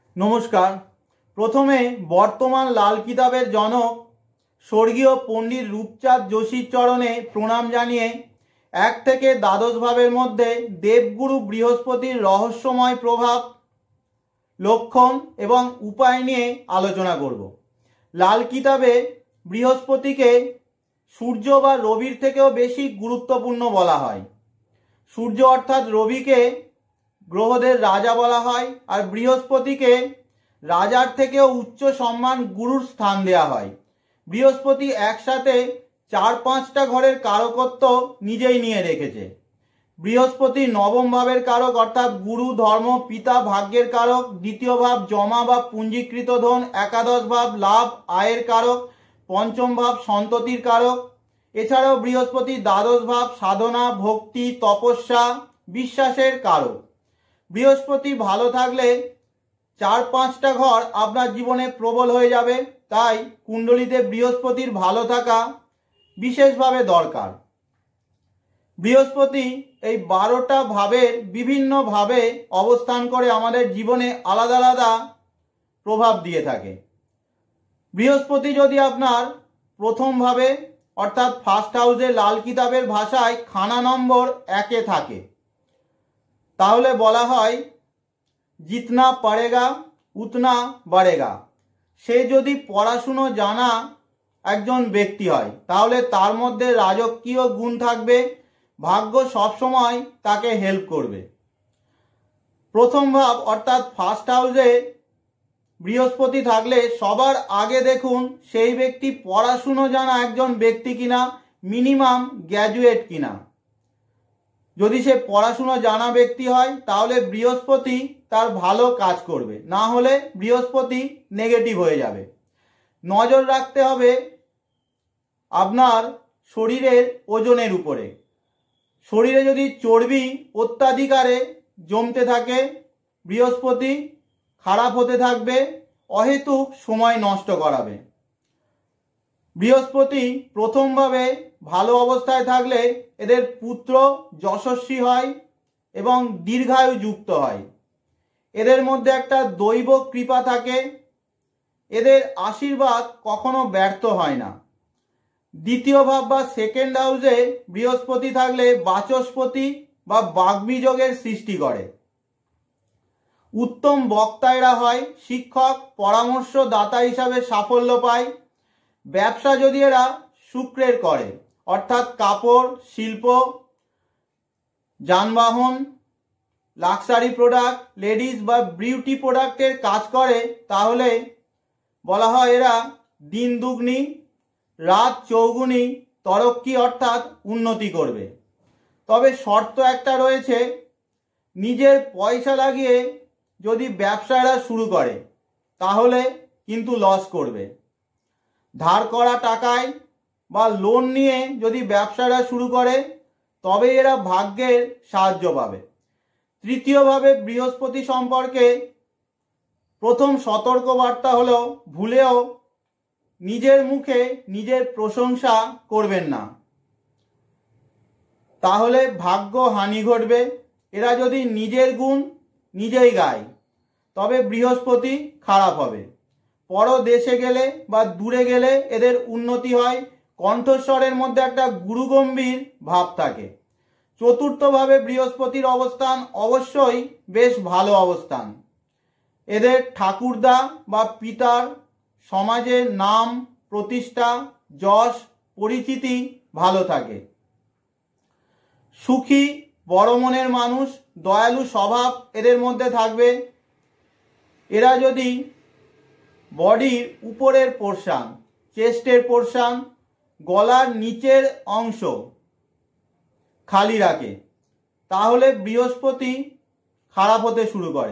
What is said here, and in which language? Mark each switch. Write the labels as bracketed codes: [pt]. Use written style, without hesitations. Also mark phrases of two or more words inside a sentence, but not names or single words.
[bn] নমস্কার। প্রথমে বর্তমান লাল কিতাবের জনক স্বর্গীয় পণ্ডিত রূপচাঁদ জোশীর চরণে প্রণাম জানিয়ে এক থেকে দ্বাদশ ভাবের মধ্য দেবগুরু বৃহস্পতির রহস্যময় প্রভাব লক্ষণ এবং উপায় নিয়ে আলোচনা করব। লাল কিতাবে বৃহস্পতিকে সূর্য বা রবির থেকেও বেশি গুরুত্বপূর্ণ বলা হয়। সূর্য অর্থাৎ রবিকে গ্রহদের রাজা বলা হয় আর বৃহস্পতি কে রাজার থেকেও উচ্চ সম্মান গুরুর স্থান দেওয়া হয়। বৃহস্পতি একসাথে 4-5টা ঘরের কারকত্ব নিজেই নিয়ে রেখেছে। বৃহস্পতি নবম ভাবের কারক অর্থাৎ গুরু ধর্ম পিতা ভাগ্যের কারক, দ্বিতীয় ভাব জমা বা পুঞ্জীকৃত ধন, একাদশ ভাব লাভ আয়ের কারক, পঞ্চম ভাব সন্ততির কারক। এছাড়াও বৃহস্পতি দ্বাদশ ভাব সাধনা ভক্তি তপস্যা বিশ্বাসের কারক। বৃহস্পতি ভালো থাকলে 4-5টা ঘর আপনার জীবনে প্রবল হয়ে যাবে। তাই কুণ্ডলীতে বৃহস্পতির ভালো থাকা বিশেষভাবে দরকার। বৃহস্পতি এই 12টা ভাবের বিভিন্ন ভাবে অবস্থান করে আমাদের জীবনে আলাদা আলাদা প্রভাব দিয়ে থাকে। বৃহস্পতি যদি আপনার প্রথম ভাবে অর্থাৎ [en] first house [bn] লাল কিতাবের ভাষায় খানা নম্বর 1 থাকে তাহলে বলা হয় [hi] जितना पड़ेगा उतना बढ़ेगा। [bn] সে যদি পড়াশোনা জানা একজন ব্যক্তি হয় তাহলে তার মধ্যে রাজকীয় গুণ থাকবে, ভাগ্য সব সময় তাকে হেল্প করবে। প্রথম ভাব অর্থাৎ [en] first house [bn] বৃহস্পতি থাকলে সবার আগে দেখুন সেই ব্যক্তি পড়াশোনা জানা একজন ব্যক্তি কিনা, [en] minimum graduate [bn] কিনা। যদি সে পড়াশোনা জানা ব্যক্তি হয় তাহলে বৃহস্পতি তার ভালো কাজ করবে, না হলে বৃহস্পতি নেগেটিভ হয়ে যাবে। নজর রাখতে হবে আপনার শরীরের ওজনের উপরে। শরীরে যদি চর্বি অত্যধিক হারে জমতে থাকে বৃহস্পতি খারাপ হতে থাকবে, অহেতুক সময় নষ্ট করাবে। বৃহস্পতি প্রথম ভাবে ভালো অবস্থায় থাকলে এদের পুত্র যশস্বী হয় এবং দীর্ঘায়ু যুক্ত হয়। এদের মধ্যে একটা দৈব কৃপা থাকে, এদের আশীর্বাদ কখনো ব্যর্থ হয় না। দ্বিতীয় ভাব বা [en] second house [bn] বৃহস্পতি থাকলে বাচস্পতি বা বাগ্বীজযোগের সৃষ্টি করে। উত্তম বক্তা এরা হয়, শিক্ষক পরামর্শদাতা হিসাবে সাফল্য পায়। ব্যবসা যদি এরা শুক্রের করে অর্থাৎ কাপড় শিল্প যানবাহন [en] luxury product ladies [bn] বা [en] beauty product [bn] কাজ করে তাহলে বলা হয় এরা [hi] दिन दुगुनी रात चौगुनी तरक्की [bn] অর্থাৎ উন্নতি করবে। তবে শর্ত একটা রয়েছে, নিজের পয়সা লাগিয়ে যদি ব্যবসা এরা শুরু করে তাহলে কিন্তু লস করবে। ধার করা টাকায় বা লোন নিয়ে যদি ব্যবসা এরা শুরু করে তবে এরা ভাগ্যের সাহায্য পাবে। তৃতীয় ভাবে বৃহস্পতি সম্পর্কে প্রথম সতর্ক বার্তা হলো ভুলেও নিজের মুখে নিজের প্রশংসা করবেন না, তাহলে ভাগ্য হানি ঘটবে। এরা যদি নিজের গুণ নিজেই গায় তবে বৃহস্পতি খারাপ হবে। পর দেশে গেলে বা দূরে গেলে এদের উন্নতি হয়। কণ্ঠস্বরের মধ্য একটা গুরুগম্ভীর ভাব থাকে। চতুর্থ ভাবে বৃহস্পতির অবস্থান অবশ্যই বেশ ভালো অবস্থান। এদের ঠাকুরদা বা পিতার সমাজে নাম প্রতিষ্ঠা যশ পরিচিতি ভালো থাকে। সুখী বড় মনের মানুষ দয়ালু স্বভাব এদের মধ্য থাকবে। এরা যদি বডির উপরের পোর্শন [en] chest portion [bn] গলার নিচের অংশ খালি রাখে তাহলে বৃহস্পতি খারাপ হতে শুরু করে।